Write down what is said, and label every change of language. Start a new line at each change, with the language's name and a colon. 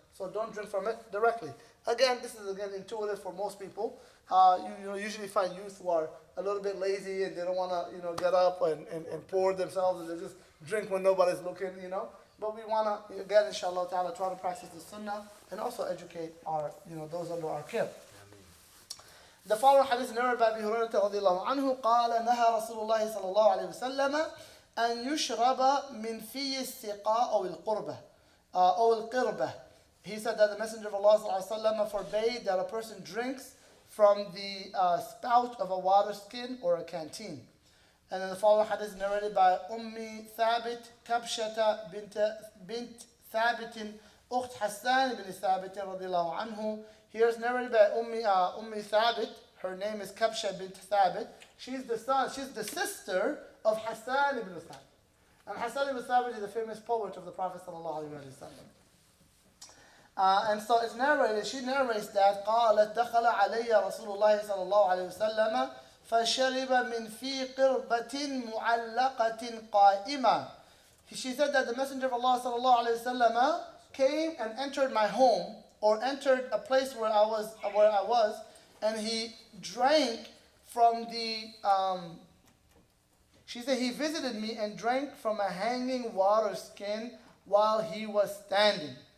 English: So don't drink from it directly. Again, this is intuitive for most people. You usually find youth who are a little bit lazy and they don't want to get up and pour themselves, and they just drink when nobody's looking. But we want to, again, inshallah ta'ala, try to practice the sunnah and also educate our, those under our care. The following hadith is narrated by Abi Hurairah radiyallahu anhu
Arabic: قال نهى رسول الله صلى الله عليه وسلم أن يشرب من في السقاء أو القربة.
English: He said that the Messenger of Allah sallallahu alaihi wasallam forbade that a person drinks from the spout of a water skin or a canteen. And then the following hadith is narrated by Thabit Kabshata bint Thabit Ukht Hassan ibn Thabit radiyallahu anhu. Here is narrated by Thabit. Her name is Kabsha bint Thabit. She's the sister of Hassan ibn Thabit. And Hassan ibn Thabit is the famous poet of the Prophet sallallahu alaihi wasallam. And so it's narrated, she narrates that
Arabic: قالت دخل علي رسول الله صلى الله عليه وسلم فشرب من في قربة معلقة قائمة.
English: She said that the Messenger of Allah
Arabic: صلى الله عليه وسلم
English: came and entered my home, or entered a place where I was, and he drank from the she said he visited me and drank from a hanging water skin while he was standing.